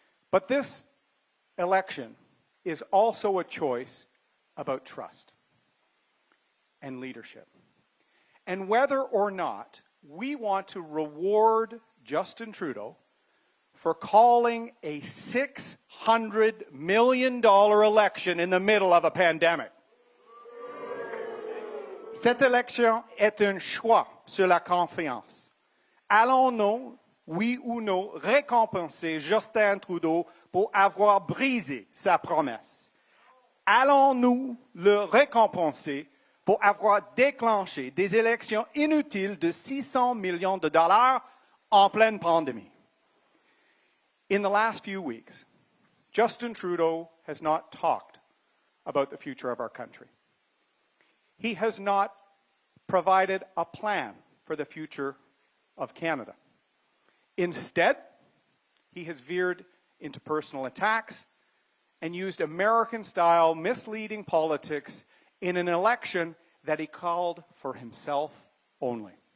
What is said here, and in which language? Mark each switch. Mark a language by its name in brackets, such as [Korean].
[English] But this election is also a choice about trust and leadership. And whether or not we want to reward Justin Trudeau for calling a $600 million election in the middle of a pandemic. [French] Cette élection est un choix sur la confiance. Allons-nous, oui ou non, récompenser Justin Trudeau pour avoir brisé sa promesse? Allons-nous le récompenser pour avoir déclenché des élections inutiles de $600 million en pleine pandémie? [English] In the last few weeks, Justin Trudeau has not talked about the future of our country. He has not provided a plan for the future of Canada. Instead, he has veered into personal attacks and used American-style misleading politics in an election that he called for himself only.